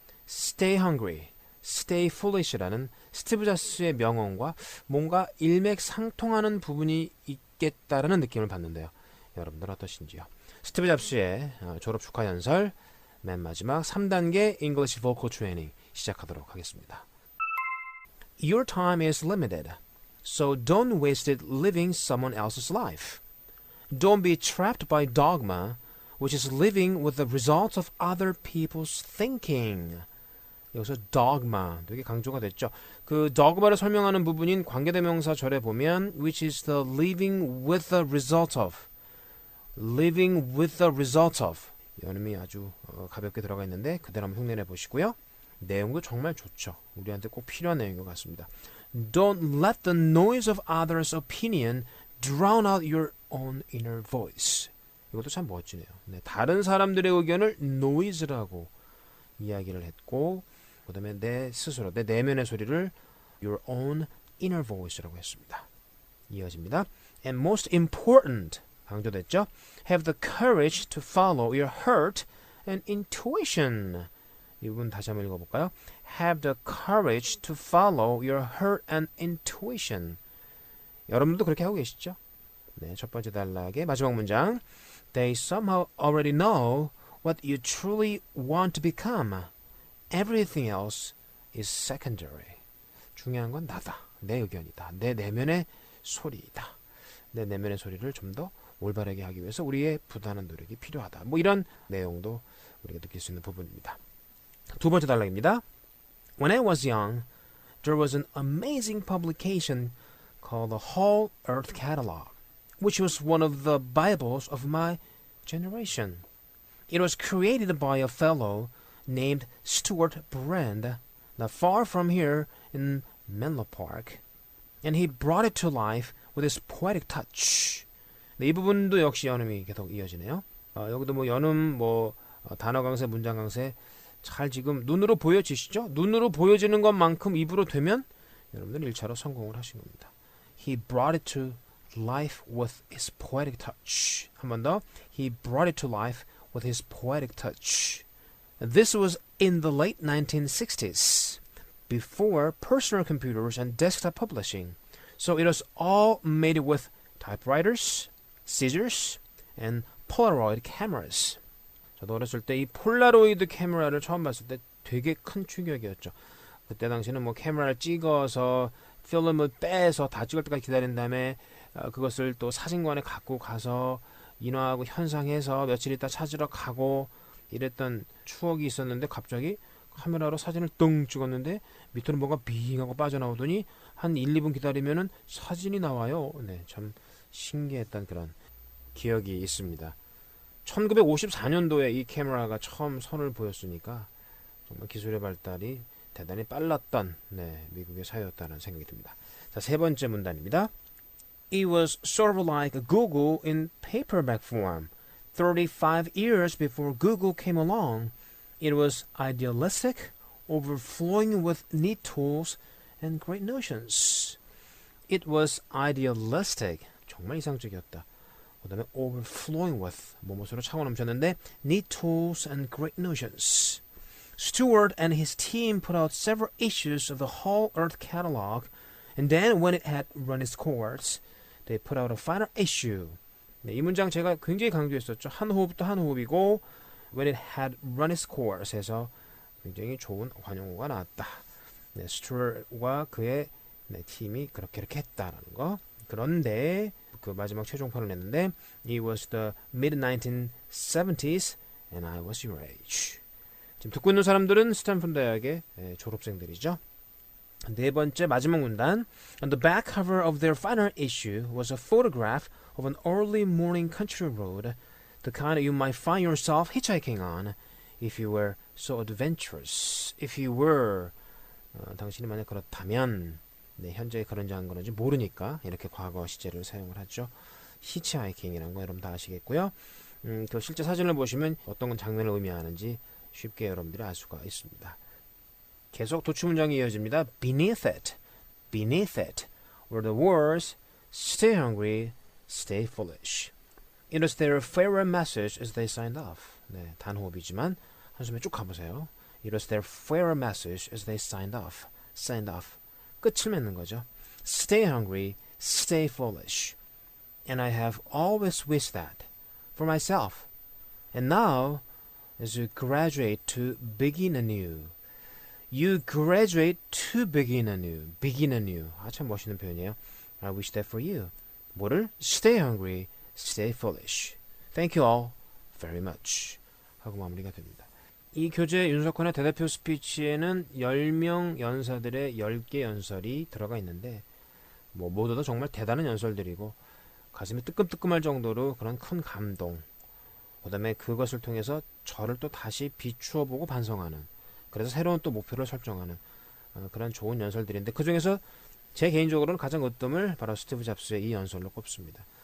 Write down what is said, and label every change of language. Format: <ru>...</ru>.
<en>Stay hungry, stay foolish</en> <ko>라는 스티브 잡스의 명언과 뭔가 일맥상통하는 부분이 있겠다라는 느낌을 받는데요. 여러분들 어떠신지요? 스티브 잡스의 졸업 축하 연설 맨 마지막 3단계 English Vocal Training 시작하도록 하겠습니다.</ko> <en>Your time is limited, so don't waste it living someone else's life. Don't be trapped by dogma, which is living with the results of other people's thinking.</en> <ko>여기서 dogma 되게 강조가 됐죠. 그 dogma를 설명하는 부분인 관계대명사 절에 보면</ko> <en>which is the living with the result of</en> <ko>living with the result of 연음이 아주 가볍게 들어가 있는데 그대로 한번 흉내내 보시고요. 내용도 정말 좋죠. 우리한테 꼭 필요한 내용인 것 같습니다.</ko> <en>Don't let the noise of others' opinion drown out your own inner voice.</en> <ko>이것도 참 멋지네요. 네, 다른 사람들의 의견을 noise라고 이야기를 했고 그 다음에 내 스스로, 내 내면의 소리를</ko> <en>your own inner voice</en> <ko>라고 했습니다. 이어집니다.</ko> <en>And most important,</en> <ko>강조됐죠?</ko> <en>Have the courage to follow your heart and intuition.</en> <ko>이 부분 다시 한번 읽어볼까요?</ko> <en>Have the courage to follow your heart and intuition.</en> <ko>여러분도 그렇게 하고 계시죠? 네, 첫 번째 단락의 마지막 문장.</ko> <en>They somehow already know what you truly want to become. Everything else is secondary.</en> <ko>중요한 건 나다. 내 의견이다. 내 내면의 소리이다. 내 내면의 소리를 좀 더 올바르게 하기 위해서 우리의 부단한 노력이 필요하다. 뭐 이런 내용도 우리가 느낄 수 있는 부분입니다. 두 번째 단락입니다.</ko> <en>When I was young, there was an amazing publication called the Whole Earth Catalog, which was one of the Bibles of my generation. It was created by a fellow named Stuart Brand, not far from here in Menlo Park, and he brought it to life with his poetic touch.</en> <ko>네, 이 부분도 역시 연음이 계속 이어지네요. 여기도 뭐 연음, 단어 강세, 문장 강세 잘 지금 눈으로 보여지시죠? 눈으로 보여지는 것만큼 입으로 되면 여러분들 1차로 성공을 하신 겁니다.</ko> <en>He brought it to life with his poetic touch.</en> <ko>한 번 더.</ko> <en>He brought it to life with his poetic touch. This was in the late 1960s, before personal computers and desktop publishing. So it was all made with typewriters, scissors, and Polaroid cameras.</en> <ko>저도 어렸을 때 이 폴라로이드 카메라를 처음 봤을 때 되게 큰 충격이었죠. 그때 당시는 뭐 카메라를 찍어서 필름을 빼서 다 찍을 때까지 기다린 다음에 그것을 또 사진관에 갖고 가서 인화하고 현상해서 며칠 있다 찾으러 가고 이랬던 추억이 있었는데 갑자기 카메라로 사진을 뚱 찍었는데 밑으로 뭐가 빙하고 빠져나오더니 한 1, 2분 기다리면은 사진이 나와요. 네, 참 신기했던 그런 기억이 있습니다. 1954년도에 이 카메라가 처음 선을 보였으니까 정말 기술의 발달이 대단히 빨랐던 미국의 사회였다는 생각이 듭니다. 자, 세 번째 문단입니다.</ko> <en>It was sort of like Google in paperback form. 35 years before Google came along, it was idealistic, overflowing with neat tools and great notions. It was idealistic.</en> <ko>정말 이상적이었다. 그 다음에 overflowing with 뭐뭐으로 차고 넘쳤는데</ko> <en>neat tools and great notions. Stewart and his team put out several issues of the Whole Earth Catalog, and then when it had run its course, they put out a final issue.</en> <ko>네, 이 문장 제가 굉장히 강조했었죠. 한 호흡도 한 호흡이고</ko> <en>when it had run its course</en> <ko>해서 굉장히 좋은 관용어가 나왔다. 네, 스튜어트와 그의 팀이 그렇게 했다라는 거. 그런데 그 마지막 최종판을 냈는데</ko> <en>It was the mid-1970s and I was your age.</en> <ko>지금 듣고 있는 사람들은 스탠포드 대학의 졸업생들이죠. 네 번째 마지막 문단.</ko> <en>On the back cover of their final issue was a photograph of an early morning country road, the kind you might find yourself hitchhiking on if you were so adventurous. If you were</en> <ko>당신이 만약 그렇다면 현재 그런지 안 그런지 모르니까 이렇게 과거 시제를 사용을 하죠. 히치하이킹이라는 거 여러분 다 아시겠고요. 그 실제 사진을 보시면 어떤 장면을 의미하는지 쉽게 여러분들이 알 수가 있습니다. 계속 도추문장이 이어집니다.</ko> <en>Beneath it, beneath it were the words Stay hungry, stay foolish. It was their farewell message as they signed off.</en> <ko>네, 단호흡이지만 한숨에 쭉 가보세요.</ko> <en>It was their farewell message as they signed off. Signed off.</en> <ko>끝을 맺는 거죠.</ko> <en>Stay hungry, stay foolish. And I have always wished that for myself. And now, as you graduate to begin anew. You graduate to begin anew. Begin anew.</en> <ko>아, 참 멋있는 표현이에요.</ko> <en>I wish that for you.</en> <ko>뭐를?</ko> <en>Stay hungry, stay foolish. Thank you all very much.</en> <ko>하고 마무리가 됩니다. 이 교재 윤석헌의 대대표 스피치에는 10명 연사들의 10개 연설이 들어가 있는데 뭐 모두 다 정말 대단한 연설들이고 가슴이 뜨끔뜨끔할 정도로 그런 큰 감동, 그 다음에 그것을 통해서 저를 또 다시 비추어 보고 반성하는, 그래서 새로운 또 목표를 설정하는 그런 좋은 연설들인데, 그 중에서 제 개인적으로는 가장 으뜸을 바로 스티브 잡스의 이 연설로 꼽습니다.</ko>